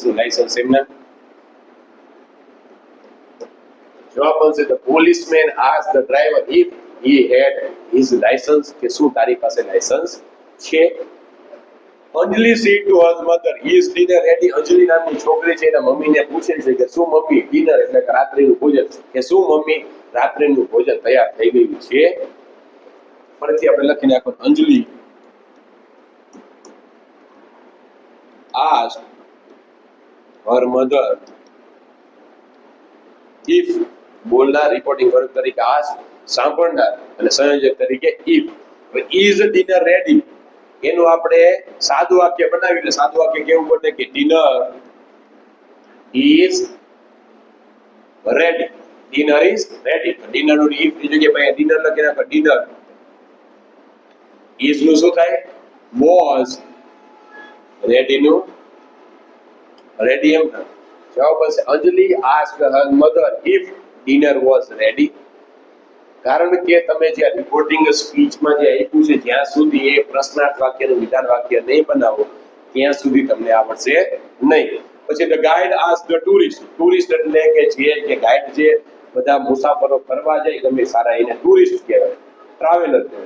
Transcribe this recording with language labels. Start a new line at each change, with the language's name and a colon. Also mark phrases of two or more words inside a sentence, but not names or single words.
Gujarati: લાયસન્સ એમના જવાબ બનશે
English: The policeman asked the driver if he had his licence,
Gujarati: કે શું તારી પાસે લાયસન્સ છે?
English: અંજલિ said to her mother is dinner ready.
Gujarati: અંજલિ નામની છોકરી છે એના મમ્મીને પૂછે છે કે શું મમ્મી ડિનર એટલે કે રાત્રિનું ભોજન, કે શું મમ્મી રાત્રિનું ભોજન તૈયાર થઈ ગયું છે? ફરીથી આપણે લખી નાખો અંજલિ
English: asked her mother if,
Gujarati: બોલનાર રિપોર્ટિંગ વર્ગ તરીકે ask, સાંભળનાર અને સંયોજક તરીકે if.
English: is dinner ready
Gujarati: એનું આપણે સાદું વાક્ય બનાવ્યું, એટલે સાદું વાક્ય કેવું બને કે
English: dinner is ready. dinner is ready.
Gujarati: dinner નું if ની જગ્યાએ ભાઈ dinner લખી નાખો.
English: dinner is
Gujarati: નું શું થાય? was. ready નું ready એમ થાય. જવાબ હશે
English: અંજલિ asked her mother if dinner was ready.
Gujarati: કારણ કે તમે જે રિપોર્ટિંગ સ્પીચમાં જે આપ્યું છે જ્યાં સુધી એ પ્રશ્નાર્થ વાક્યનું વિધાન વાક્ય નહીં બનાવો ત્યાં સુધી તમને આવડશે નહીં.
English: પછી The guide asked the tourist.
Gujarati: ટુરિસ્ટ એટલે કે જે ગાઈડ જે બધા મુસાફરો ફરવા જાય ગમે સારા એને ટુરિસ્ટ કહેવાય, ટ્રાવેલર કહેવાય.